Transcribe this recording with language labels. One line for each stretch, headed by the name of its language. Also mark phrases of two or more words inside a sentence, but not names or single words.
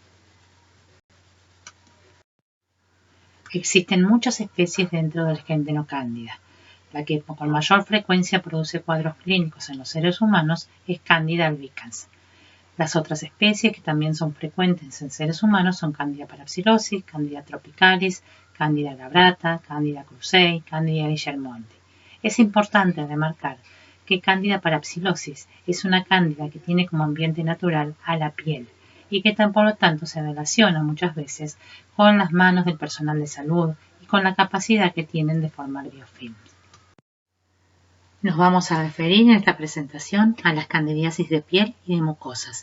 Spanish: Existen muchas especies dentro del género Cándida. La que con mayor frecuencia produce cuadros clínicos en los seres humanos es Candida albicans. Las otras especies que también son frecuentes en seres humanos son Candida parapsilosis, Candida tropicalis, Candida glabrata, Candida krusei, Candida guillermonti. Es importante remarcar que Candida parapsilosis es una cándida que tiene como ambiente natural a la piel y que por lo tanto se relaciona muchas veces con las manos del personal de salud y con la capacidad que tienen de formar biofilms. Nos vamos a referir en esta presentación a las candidiasis de piel y de mucosas.